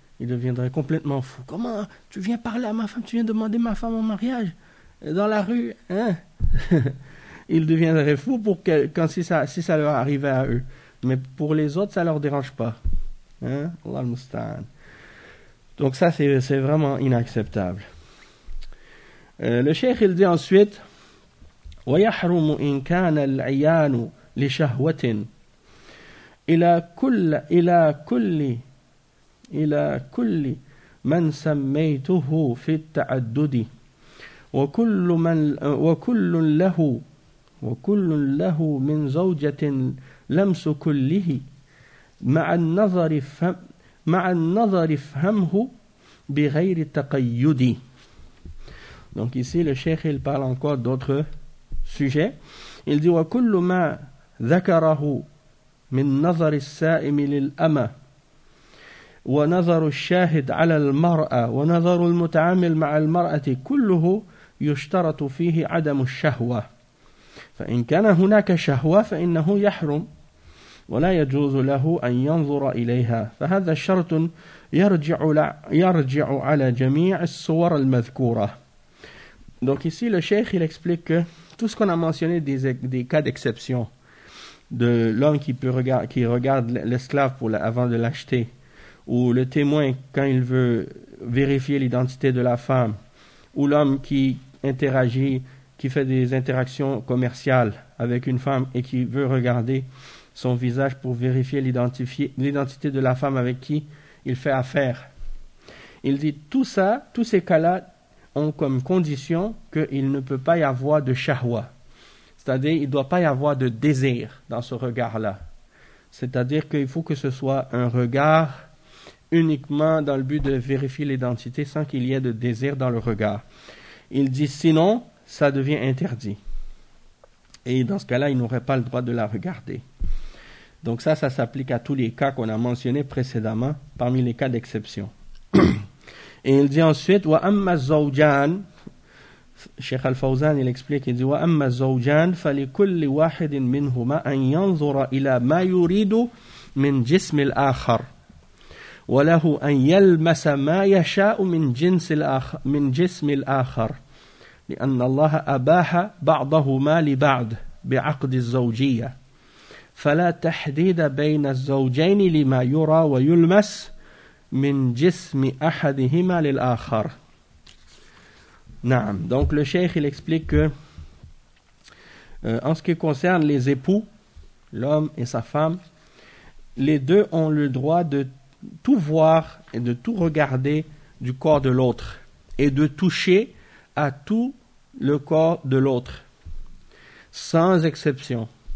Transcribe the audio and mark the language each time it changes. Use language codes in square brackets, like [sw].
[fr] Ils deviendraient complètement fous. Comment tu viens parler à ma femme, tu viens demander ma femme en mariage dans la rue? Hein? Ils deviendraient fous pour que, quand, si ça leur arrivait à eux. Mais pour les autres, ça ne leur dérange pas. Hein? [ar] Allah al-Musta'an. [fr] Donc ça, c'est vraiment inacceptable. Le cheikh, il dit ensuite, [ar] وَيَحْرُمُ إِنْ كَانَ الْعِيَانُ لِشَهْوَةٍ إِلَى كُلِّ مَنْ سَمَّيْتُهُ فِي التَّعَدُّدِ وَكُلٌّ لَهُ مِنْ زَوْجَةٍ لَمْسُ كُلِّهِ مَعَ النَّظَرِ فَهَمْهُ بغير التقيد. [fr] Donc ici le cheikh il parle encore d'autres sujets. Il dit [ar] وكل ما ذكره من نظر السائم للأمة ونظر الشاهد على المرأة ونظر المتعامل مع المرأة كله يشترط فيه عدم الشهوة. فإن كان هناك شهوة فإنه يحرم ولا يجوز له أن ينظر إليها. فهذا شرط يرجع على جميع الصور المذكورة. [fr] Donc ici le cheikh il explique que tout ce qu'on a mentionné des cas d'exception de l'homme qui regarde l'esclave avant de l'acheter, ou le témoin quand il veut vérifier l'identité de la femme, ou l'homme qui fait des interactions commerciales avec une femme et qui veut regarder son visage pour vérifier l'identité de la femme avec qui il fait affaire. Il dit tout ça, tous ces cas-là ont comme condition qu'il ne peut pas y avoir de shahwa. C'est-à-dire il ne doit pas y avoir de désir dans ce regard-là. C'est-à-dire qu'il faut que ce soit un regard uniquement dans le but de vérifier l'identité sans qu'il y ait de désir dans le regard. Il dit sinon, ça devient interdit. Et dans ce cas-là, il n'aurait pas le droit de la regarder. Donc ça s'applique à tous les cas qu'on a mentionnés précédemment, parmi les cas d'exception. Et il dit ensuite, [ar] وَأَمَّا الزَّوْجَانِ [fr] Cheikh Al-Fawzan, il explique, il dit, [ar] وَأَمَّا الزَّوْجَانِ فَلِكُلِّ وَاحِدٍ مِنْهُمَا أَنْ يَنْظُرَ إِلَى مَا يُرِيدُ مِنْ جِسْمِ الْآخَرِ وَلَهُ أَنْ يَلْمَسَ مَا يَشَاءُ مِنْ جِسْمِ الْآخَرِ لِأَنَّ اللَّهَ أَبَاحَ بَعْضَهُمَا لِبَعْضٍ بِعَقْدِ الزَّوْجِيَّةِ فلا تحديد بين الزوجين لما يرى ويلمس من جسم أحدهما للآخر. نعم. [fr] Donc le cheikh il explique que en ce qui concerne les époux, l'homme et sa femme, les deux ont le droit de tout voir et de tout regarder du corps de l'autre et de toucher à tout le corps de l'autre sans exception.